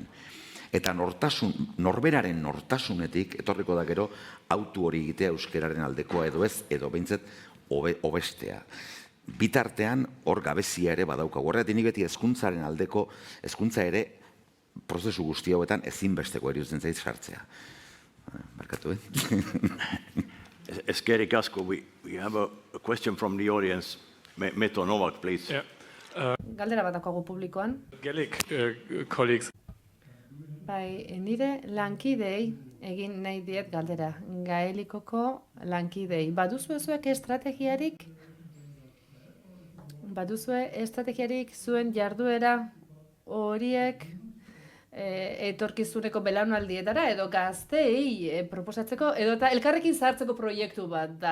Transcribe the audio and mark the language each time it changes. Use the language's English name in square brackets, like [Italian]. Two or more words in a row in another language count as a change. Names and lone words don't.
[Basque] Eta norberaren nortasunetik, etorriko da gero, autu hori egitea euskeraren aldekoa edo ez, edo behintzet obestea. Bitartean hor gabezia ere badaukagu. Horregatik nik beti hezkuntzaren aldeko, hezkuntza ere prozesu guzti hauetan ezinbesteko iruditzen zait sartzea. Markatu, Eskerrik asko, [English] we have a question from the audience. Meto Novak, please. [Basque] Galdera bat daukagu publikoan. [English] Gaelic colleagues. [Basque] Bai, nire lankidei egin nahi diet galdera. Gaelikoko lankidei. Baduzue zuek estrategiarik? Baduzue estrategiarik zuen jarduera horiek etorkizuneko belaunaldietara edo gazteei proposatzeko edo eta elkarrekin zahartzeko proiektu bat da.